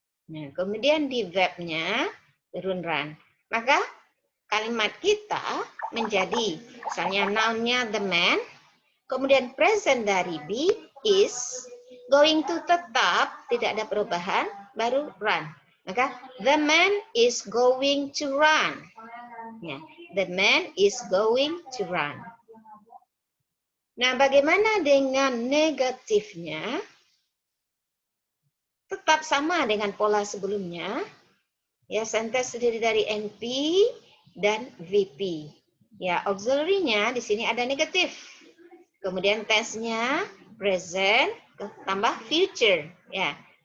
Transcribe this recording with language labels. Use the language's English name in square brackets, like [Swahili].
[Indonesian] Nah, kemudian di verb-nya turun run. Maka kalimat kita menjadi misalnya noun-nya the man, kemudian present dari be is, going to tetap tidak ada perubahan, baru run. [English] Maka the man is going to run. Ya, the man is going to run. [Indonesian] Nah, bagaimana dengan negatifnya? Tetap sama dengan pola sebelumnya. Ya, sentence terdiri dari NP dan VP. Ya, auxiliary-nya di sini ada negatif. Kemudian tense-nya present tambah future. Ya.